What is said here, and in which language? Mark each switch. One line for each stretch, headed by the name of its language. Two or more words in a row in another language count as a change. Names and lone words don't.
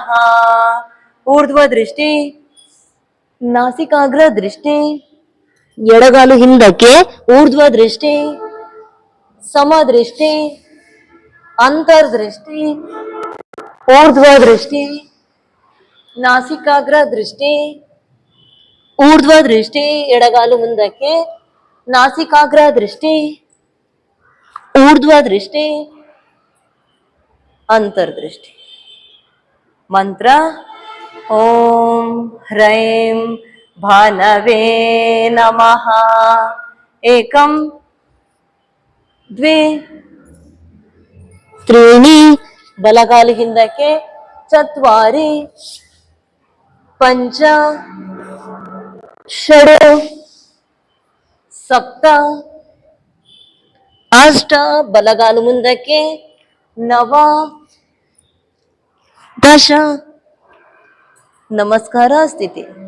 Sanskrit: ಊರ್ಧ್ವ ದೃಷ್ಟಿ, ನಾಸಿಕಾಗ್ರ ದೃಷ್ಟಿ,
Kannada: ಎಡಗಾಲು ಹಿಂದಕ್ಕೆ,
Sanskrit: ಊರ್ಧ್ವ ದೃಷ್ಟಿ, ಸಮದೃಷ್ಟಿ, ಅಂತರ್ದೃಷ್ಟಿ, ಊರ್ಧ್ವ ದೃಷ್ಟಿ, ನಾಸಿಕಾಗ್ರ ದೃಷ್ಟಿ, ಊರ್ಧ್ವ ದೃಷ್ಟಿ,
Kannada: ಎಡಗಾಲು ಮುಂದಕ್ಕೆ,
Sanskrit: ನಾಸಿಕಾಗ್ರ ದೃಷ್ಟಿ, ಊರ್ಧ್ವ ದೃಷ್ಟಿ, ಅಂತರ್ದೃಷ್ಟಿ. ಮಂತ್ರ ಓಂ ಹ್ರೈಂ ಭಾನವೇ ನಮಃ. ಏಕಂ ದ್ವೇ ತ್ರೀಣಿ,
Kannada: ಬಲಗಾಲು ಹಿಂದಕ್ಕೆ,
Sanskrit: ಚತ್ವಾರಿ, ಪಂಚ, ಷಡ್, ಸಪ್ತ, ಅಷ್ಟ,
Kannada: ಬಲಗಾಲು ಮುಂದಕ್ಕೆ,
Sanskrit: ನವ, ದಶ, ನಮಸ್ಕಾರ ಸ್ಥಿತಿ.